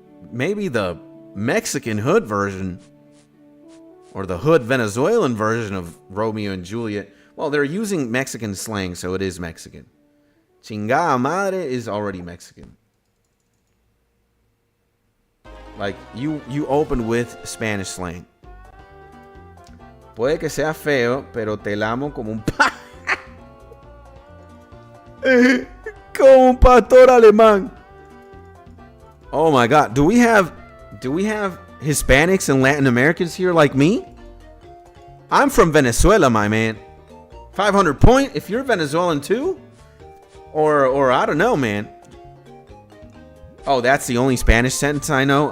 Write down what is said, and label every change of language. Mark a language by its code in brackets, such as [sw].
[en] Maybe the Mexican hood version. Or the hood Venezuelan version of Romeo and Juliet. Well, they're using Mexican slang, so it is Mexican. [es] Chingada madre [en] is already Mexican. Like, you open with Spanish slang. [es] Puede que sea feo, pero te la amo como un como un pastor alemán. [en] Oh my God. Do we have Hispanics and Latin Americans here like me? I'm from Venezuela, my man. 500 Point, if you're Venezuelan too? Or I don't know, man. Oh, that's the only Spanish sentence I know?